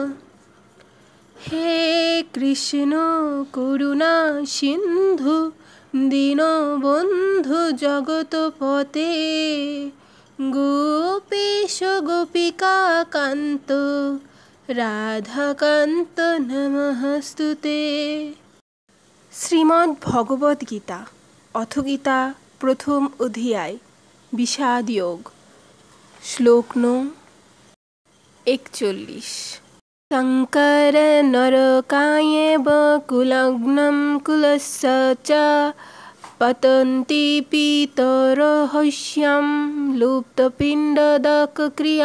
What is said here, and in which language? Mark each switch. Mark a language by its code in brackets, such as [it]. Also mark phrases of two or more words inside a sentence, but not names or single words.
[sa] हे कृष्ण करुणा सिन्धु दीनबन्धु जगत्पते गोपेश गोपिका कान्त রাধাকান্ত নমস্তুতে। শ্রীমদ্ ভগবদ্ গীতা অথ গীতা প্রথম অধ্যায় বিষাদ যোগ। [bn] শ্লোক নং 41। [sa] শঙ্কর নরকায়েব কুলগ্নম কুলস্য চ পতন্তি পিতরহস্যম লুপ্তপিণ্ডদক ক্রিয়া।